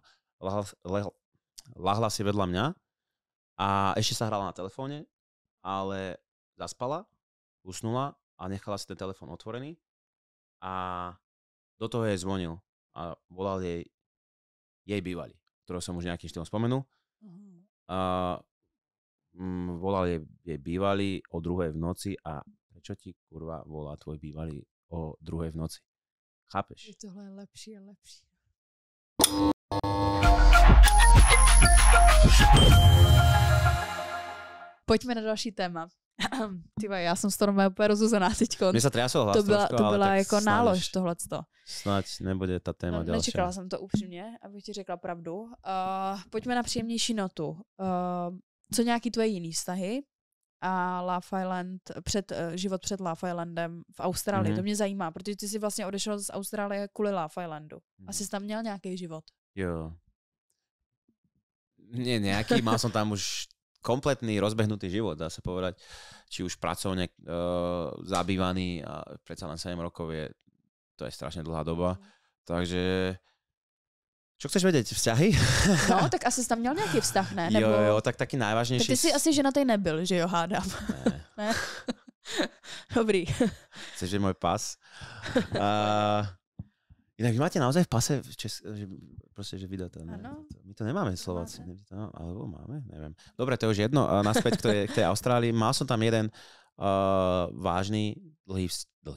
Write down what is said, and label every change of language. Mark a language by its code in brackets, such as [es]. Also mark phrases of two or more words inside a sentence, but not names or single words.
[sk] Lahla si vedľa mňa a ešte sa hrala na telefóne, ale zaspala, usnula a nechala si ten telefón otvorený a do toho jej zvonil a volal jej bývalý, ktorého som už nejakým štýlom spomenul. Volal jej bývalý o 2:00 v noci a prečo ti kurva volá tvoj bývalý o 2:00 v noci? Chápeš? [cs] Tohle je lepší a lepší. Pojďme na další téma. Tyva, já jsem z toho úplně rozuzená teďko. Mně se triasol hlas to byla jako nálož tohleto. Snad nebude ta téma další. Nečekala jsem to upřímně, abych ti řekla pravdu. Pojďme na příjemnější notu. Co nějaký tvoje jiný vztahy? A Love Island, život před Love Islandem v Austrálii. To mě zajímá, protože ty jsi vlastně odešel z Austrálie kvůli Love Islandu. Asi jsi tam měl nějaký život. Jo. [sk] Nie nejaký, mal som tam už kompletný rozbehnutý život, dá sa povedať. Či už pracovne zabývaný a predsa len 7 rokov to je strašne dlhá doba. Takže čo chceš vedieť? Vzťahy? [cs] No, tak asi jsi tam měl nějaký vztah, ne? Nebo... [sk] Jo, tak taký najvážnejší. [cs] Tak ty si asi ženatý nebyl, že jo, hádám. Ne. Dobrý. [sk] Chceš, že môj pas? Inak vy máte naozaj v pase, proste, že vydaté. My to nemáme Slováci. Alebo máme? Neviem. Dobre, to je už jedno. Naspäť k tej Austrálii. Mal som tam jeden vážny, dlhý.